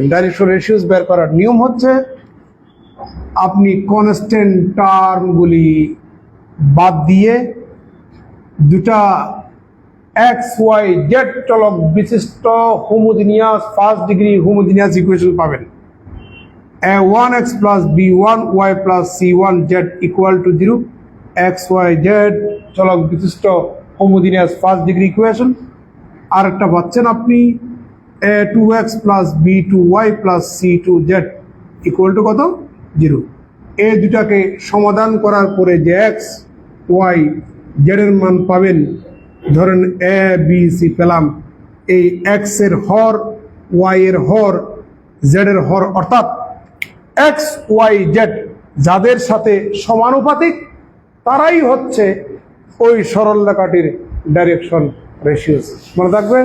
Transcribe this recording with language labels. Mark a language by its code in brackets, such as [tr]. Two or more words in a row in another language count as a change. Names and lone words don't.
[bn] ডাইরেকশন রেশিওস বের করার নিয়ম হচ্ছে, আপনি [en] constant terms [bn] বাদ দিয়ে দুটা এক্স ওয়াই জেড চলক বিশিষ্ট [en] homogeneous first degree homogeneous equation [bn] পাবেন। [en] a1x plus b1y plus c1z equal to 0, [bn] এক্স ওয়াই জেড চলক বিশিষ্ট [en] homogeneous first degree equation. [bn] আর একটা পাচ্ছেন আপনি [en] a2x plus b2y plus c2z equal to কত 0। [bn] এই দুটাকে সমাধান করার পরে যে x y z এর মান পাবেন, ধরেন a b c পেলাম, এই x এর হর y এর হর z এর হর, অর্থাৎ x y z যাদের সাথে সমানুপাতিক তারাই হচ্ছে ওই সরল রেখাটির [en] direction ratios. [bn] মনে থাকবে?